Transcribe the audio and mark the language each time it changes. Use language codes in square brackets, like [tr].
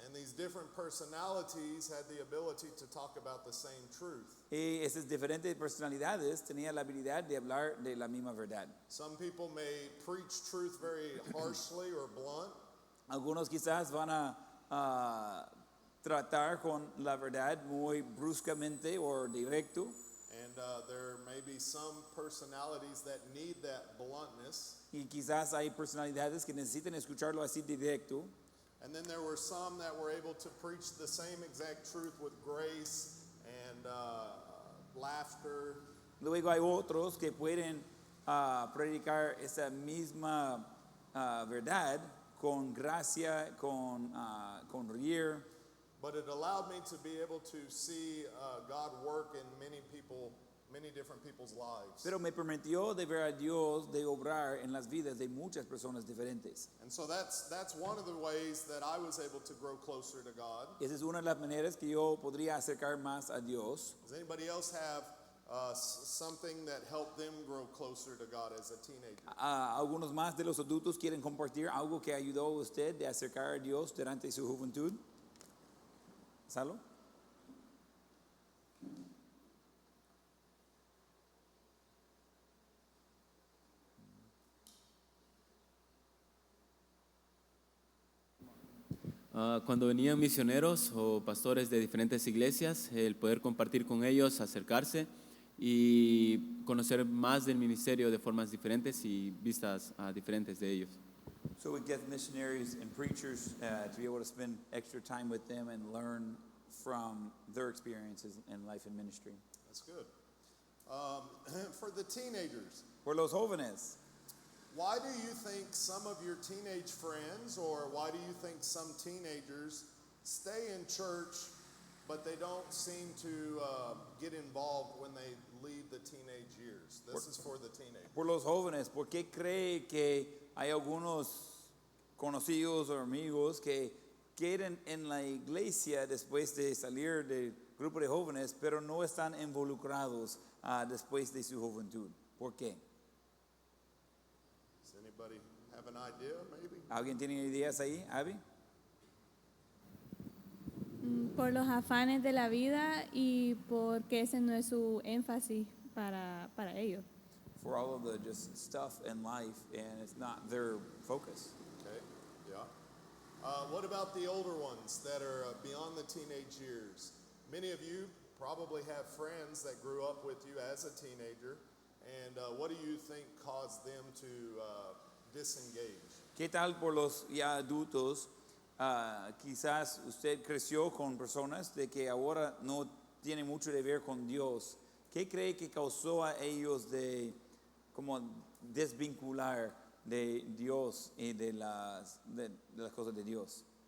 [en] And these different personalities had the ability to talk about the same truth. [es] Y esas diferentes personalidades tenían la habilidad de hablar de la misma verdad. [en] Some people may preach truth very harshly or blunt. [es] Algunos quizás van a tratar con la verdad muy bruscamente o directo. [en] And there may be some personalities that need that bluntness. [es] Y quizás hay personalidades que necesitan escucharlo así directo. [en] And then there were some that were able to preach the same exact truth with grace and laughter. [es] Luego hay otros que pueden predicar esa misma verdad con gracia, con reír. [en] But it allowed me to be able to see God work in many different people's lives. [es] Pero me permitió de ver a Dios de obrar en las vidas de muchas personas diferentes. [en] And so that's one of the ways that I was able to grow closer to God. [es] Esa es una de las maneras que yo podría acercar más a Dios. [en] Does anybody else have something that helped them grow closer to God as a teenager? [es] Algunos más de los adultos quieren compartir algo que ayudó a usted de acercar a Dios durante su juventud. ¿Salo? Cuando venían misioneros o pastores de diferentes iglesias, el poder compartir con ellos, acercarse y conocer más del ministerio de formas diferentes y vistas diferentes de ellos. [en] So we get missionaries and preachers to be able to spend extra time with them and learn from their experiences in life and ministry. That's good. For the teenagers, [es] Por los jóvenes, [en] why do you think some of your teenage friends, or why do you think some teenagers stay in church, but they don't seem to get involved when they leave the teenage years? This is for the teenagers. [es] por los jóvenes, ¿por qué cree que hay algunos conocidos o amigos que queden en la iglesia después de salir del grupo de jóvenes, pero no están involucrados después de su juventud? ¿Por qué? [en] Does anybody have an idea, maybe? [es] ¿Alguien tiene ideas ahí, Abby? Por los afanes de la vida y porque ese no es su énfasis para ellos. [en] For all of the just stuff in life, and it's not their focus. Okay, yeah. What about the older ones that are beyond the teenage years? Many of you probably have friends that grew up with you as a teenager, and what do you think caused them to disengage? [es] ¿Qué tal por los ya adultos? Quizás usted creció con personas de que ahora no tienen mucho que ver con Dios. ¿Qué cree que causó a ellos de como desvincular de Dios y de las cosas de Dios?